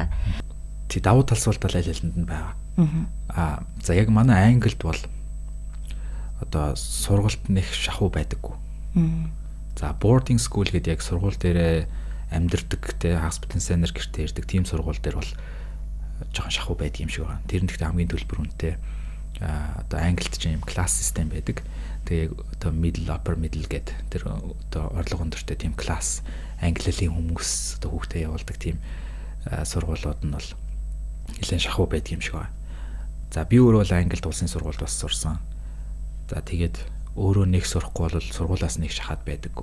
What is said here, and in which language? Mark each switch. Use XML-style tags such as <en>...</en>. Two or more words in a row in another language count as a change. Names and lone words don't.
<mn>Тий давуу талсуултал аль алинд нь байгаа. За яг манай Англид бол одоо сургалт нэх шахуу байдаггүй. За</mn> <en>boarding school</en> <mn>гэдэг яг сургууль дээр амьдардаг те hospital-center гэртээ ирдэг тийм сургууль дээр бол жоохон шахуу байдаг юм шиг байна. Тэр нь гэхдээ хамгийн төлбөр үнэтэй одоо Англид ч юм класс систем байдаг. Тэгээ одоо</mn> <en>middle upper middle</en> <mn>гэдэг тэр одоо орлого өндөртэй тийм класс англилийн хүмүүс одоо хүүхдээ явуулдаг тийм сургуулиуд нь бол нэлээд шахуу байдаг юм шиг байна. За би өөрөө бол Англид улсын сургуульд бас сурсан. За тэгээд өөрөө нэг сурахгүй бол сургуулаас нэг шахаад байдаггүй.</mn>